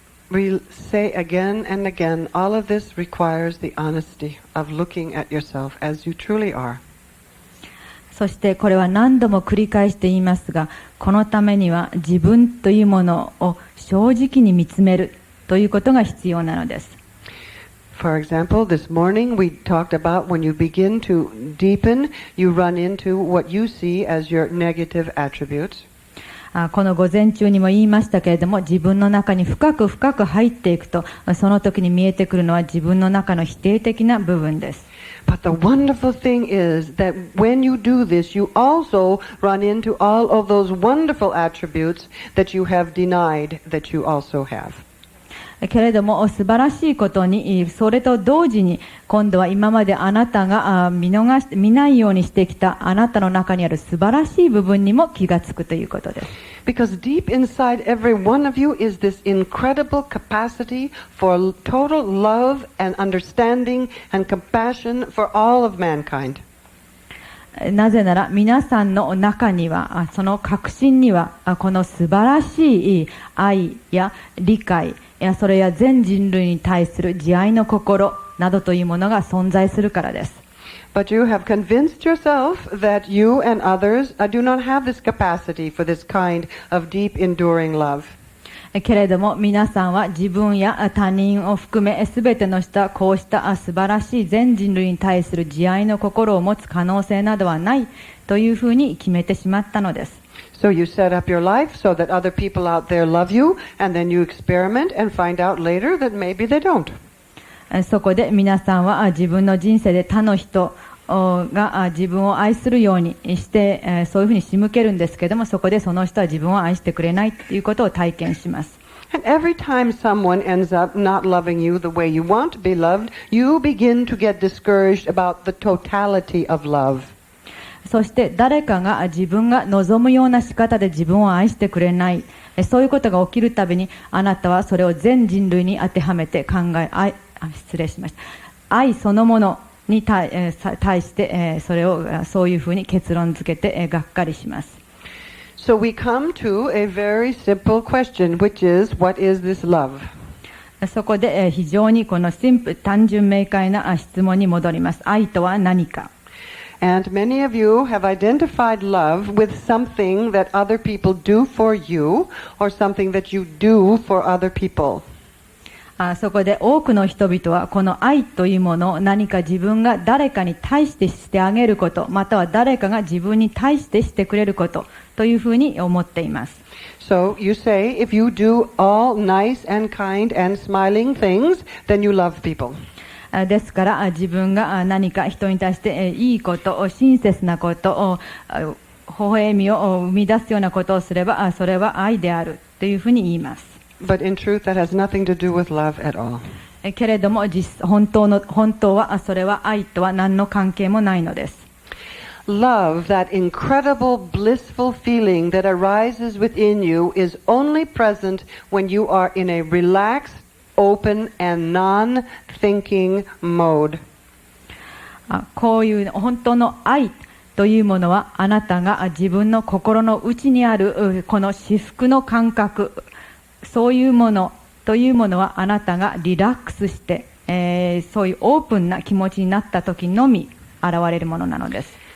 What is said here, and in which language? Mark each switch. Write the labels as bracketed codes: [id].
[en] We say again and again, all of this requires the honesty of looking at yourself as you truly are. [ja] そしてこれは何度も繰り返して言いますが、このためには自分というものを正直に見つめるということが必要なのです。 [en] For example, this morning we talked about when you begin to deepen, you run into what you see as your negative attributes. [ja] この午前中にも言いましたけれども、自分の中に深く深く入っていくと、その時に見えてくるのは自分の中の否定的な部分です。 [en] But the wonderful thing is that when you do this, you also run into all of those wonderful attributes that you have denied that you also have. [ja] けれども素晴らしいことに、それと同時に今度は今まであなたが見ないようにしてきたあなたの中にある素晴らしい部分にも気がつくということです。 [en] Because deep inside every one of you is this incredible capacity for total love and understanding and compassion for all of mankind. [ja] なぜなら皆さんの中には、その核心には、この素晴らしい愛や理解や、それや全人類に対する慈愛の心などというものが存在するからです。 [en] But you have convinced yourself that you and others do not have this capacity for this kind of deep, enduring love. [ja] けれども皆さんは自分や他人を含めすべての人はこうした素晴らしい全人類に対する慈愛の心を持つ可能性などはないというふうに決めてしまったのです。 [en] So you set up your life so that other people out there love you, and then you experiment and find out later that maybe they don't. [ja] そこで皆さんは自分の人生で他の人が自分を愛するようにして、そういうふうに仕向けるんですけども、そこでその人は自分を愛してくれないということを体験します。 [en] And every time someone ends up not loving you the way you want to be loved, you begin to get discouraged about the totality of love. [ja] そして誰かが自分が望むような仕方で自分を愛してくれない、そういうことが起きるたびに、あなたはそれを全人類に当てはめて失礼しました。愛そのものに対して、それをそういうふうに結論付けて、がっかりします。 [en] So we come to a very simple question, which is, what is this love? [ja] そこで、非常にこの単純明快な質問に戻ります。愛とは何か。 [en] And many of you have identified love with something that other people do for you, or something that you do for other people. [ja] そこで多くの人々はこの愛というものを何か自分が誰かに対してしてあげること、または誰かが自分に対してしてくれることというふうに思っています。 [en] So you say, if you do all nice and kind and smiling things, then you love people. [ja] ですから自分が何か人に対していいこと、親切なことを、微笑みを生み出すようなことをすれば、それは愛であるというふうに言います。 [en] But in truth, that has nothing to do with love at all. [ja] けれども本当はそれは愛とは何の関係もないのです。 [en] Love, that incredible blissful feeling that arises within you, is only present when you are in a relaxed, open and non-thinking mode. [ja] こういう本当の愛というものは、あなたが自分の心の内にあるこの至福の感覚、そういうものというものは、あなたがリラックスして、そういうオープンな気持ちになった時のみ現れるものなのです。